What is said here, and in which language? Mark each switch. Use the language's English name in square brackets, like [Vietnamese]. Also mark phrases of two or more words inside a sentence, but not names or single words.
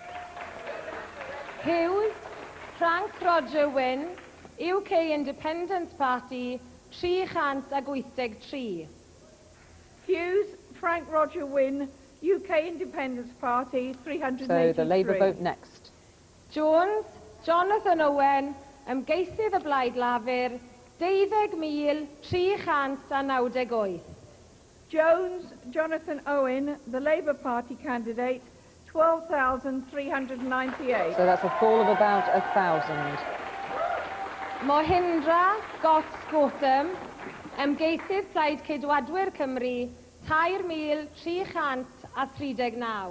[English] Hughes, Frank Roger Wynne, UK Independence Party, 383. Hughes, Frank Roger Wynne, UK Independence Party, 383. So the Labour vote next. [Welsh] Jones, Jonathan Owen, ymgeisydd y Blaid Lafur, 20,398. [English] Jones, Jonathan Owen, the Labour Party candidate, 12,398. So that's a fall of about 1,000. [Welsh] Mohindra Got Scotum, ymgeisydd Plaid Ceidwadwyr Cymru, 2,339.